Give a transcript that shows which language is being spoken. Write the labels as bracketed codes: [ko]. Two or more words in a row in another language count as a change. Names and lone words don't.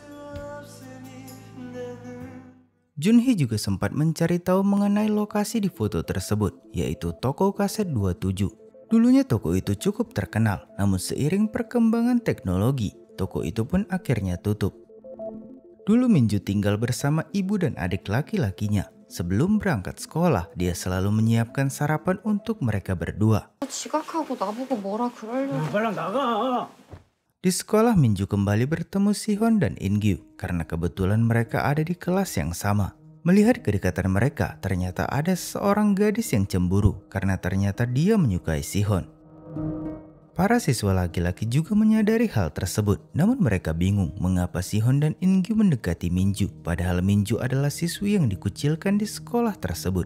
[id] Junhee juga sempat mencari tahu mengenai lokasi di foto tersebut, yaitu toko kaset 27. Dulunya toko itu cukup terkenal, namun seiring perkembangan teknologi, toko itu pun akhirnya tutup. Dulu Minju tinggal bersama ibu dan adik laki-lakinya. Sebelum berangkat sekolah, dia selalu menyiapkan sarapan untuk mereka berdua. [ko] 지각하고 나보고 뭐라 그러려고. 빨랑 나가. [id] Di sekolah Minju kembali bertemu Sihon dan In-gyu karena kebetulan mereka ada di kelas yang sama. Melihat kedekatan mereka, ternyata ada seorang gadis yang cemburu karena ternyata dia menyukai Sihon. Para siswa laki-laki juga menyadari hal tersebut, namun mereka bingung mengapa Sihon dan In-gyu mendekati Minju, padahal Minju adalah siswi yang dikucilkan di sekolah tersebut.